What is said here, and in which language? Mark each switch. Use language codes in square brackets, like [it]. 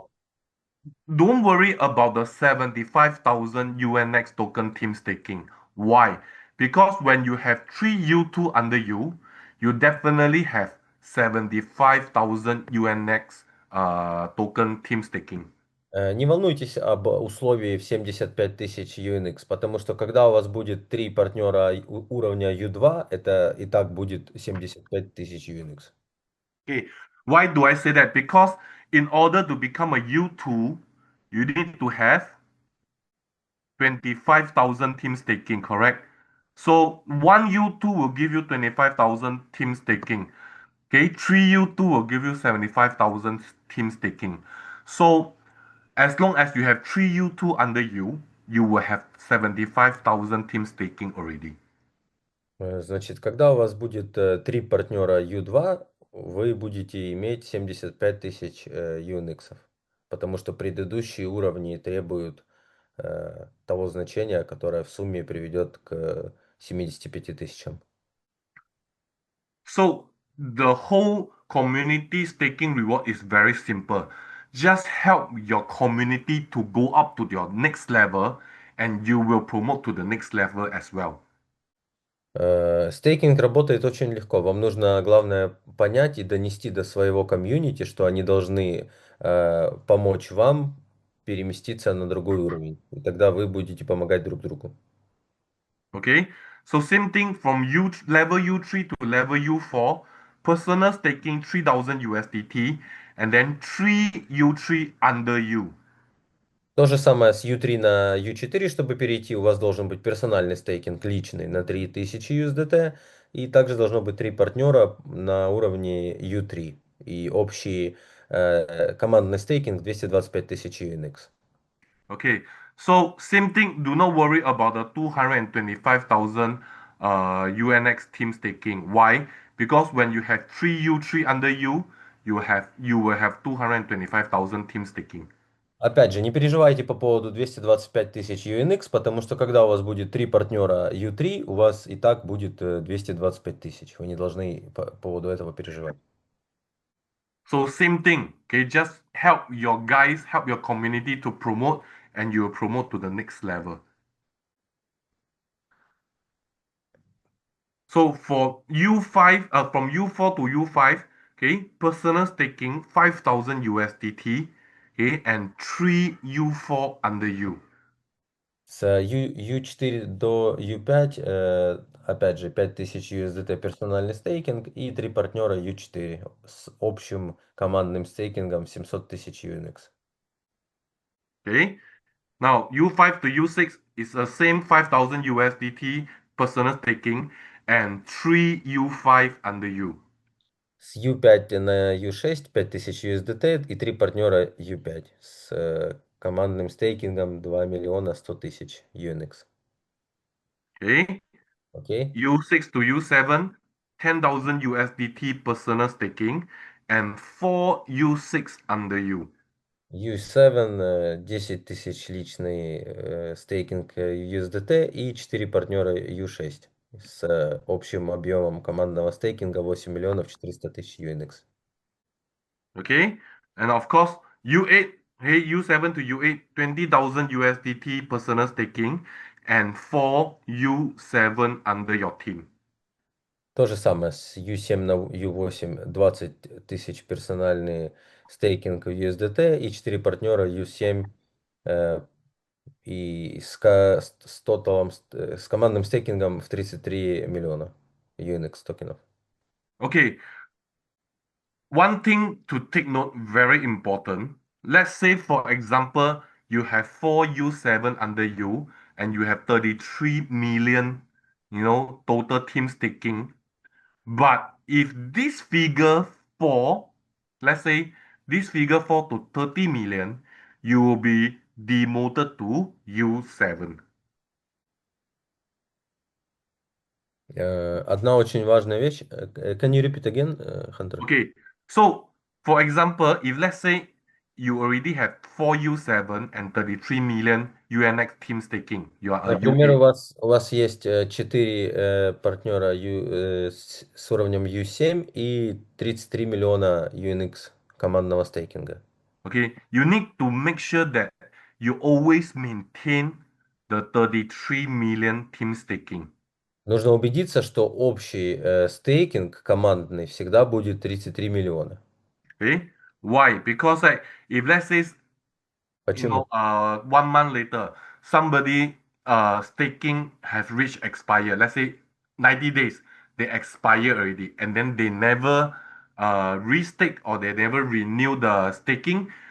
[en] so don't worry about the 75,000 UNX token team staking. Why? Because when you have three U2 under you, you definitely have 75,000 UNX token team staking. [ru] Не волнуйтесь об условии в 75 тысяч UNX, потому что когда у вас будет три партнера уровня U2, это и так будет 75 тысяч UNX. [en] Okay, why do I say that? Because in order to become a U2, you need to have 25,000 team staking, correct? So one U2 will give you 25,000 team staking. Okay, three U2 will give you 75,000 team staking. So as long as you have three U2 under you, you will have 75,000 team staking already. [ru] Значит, когда у вас будет три партнера U2, вы будете иметь 75 тысяч UNX, потому что предыдущие уровни требуют того значения, которое в сумме приведет к 75 тысячам. [en] So the whole community staking reward is very simple. Just help your community to go up to your next level, and you will promote to the next level as well. [ru] Стейкинг работает очень легко. Вам нужно, главное, понять и донести до своего комьюнити, что они должны помочь вам переместиться на другой уровень. И тогда вы будете помогать друг другу. [en] Okay, so same thing from level U3 to level U4, personal staking 3,000 USDT, and then 3 U3 under you. [ru] То же самое с U3 на U4, чтобы перейти, у вас должен быть персональный стейкинг личный на 3000 USDT, и также должно быть три партнера на уровне U3, и общий командный стейкинг 225 тысяч UNX. [en] Okay, so same thing, do not worry about the 225,000 UNX team staking. Why? Because when you have 3 U3 under you, you will have 225,000 team staking. [ru] Опять же, не переживайте по поводу 225 тысяч UNX, потому что когда у вас будет три партнера U3, у вас и так будет 225 тысяч. Вы не должны по поводу этого переживать. [en] So same thing, okay, just help your guys, help your community to promote, and you will promote to the next level. So for U5, from U4 to U5, okay, personal staking 5,000 USDT, okay, and 3 U4 under you. [ru] С U4 до U5, опять же, 5000 USDT персональный стейкинг и три партнера U4 с общим командным стейкингом 700 тысяч UNX. [en] Okay, now U5 to U6 is the same 5,000 USDT personal staking and 3 U5 under you. [ru] С U5 на U6 5000 USDT и три партнера U5 с командным стейкингом 2 миллиона 100 тысяч UNX. [en] Okay, [ru] Окей? [en] U6 to U7, 10,000 USDT personal staking and 4 U6 under you. [ru] U7, 10 тысяч личный стейкинг USDT и 4 партнера U6 с общим объемом командного стейкинга 8 миллионов 400 тысяч UNX. [en] Okay, and of course U8, hey, U7 to U8, 20,000 USDT personal staking and 4 U7 under your team. [ru] То же самое с U7 на U8, 20 тысяч персональный стейкинг USDT и 4 партнера U7 и с тоталом, с командным стейкингом в 33 миллиона UNX токенов. [en] Okay, one thing to take note, very important. Let's say, for example, you have 4 U7 under you and you have 33 million, total team staking. But if this figure fall, let's say this figure fall to 30 million, you will be demoted to U7. [ru] Одна очень важная вещь. [en] Can you repeat again, Hunter? Okay, so for example, if let's say you already have 4 U7 and 33 million UNX team staking, you are a [ru] Например, [en] U8. [ru] у вас есть 4 партнера с уровнем U7 и 33 миллиона UNX командного стейкинга. [en] Okay, you need to make sure that you always maintain the 33 million team staking. [ru] Нужно убедиться, что общий стейкинг командный всегда будет 33 миллиона. [en] Okay, why? Because like if let's say [ru] Почему? [en] 1 month later, somebody staking has reached expire. Let's say 90 days, they expire already, and then they never restake or they never renew the staking.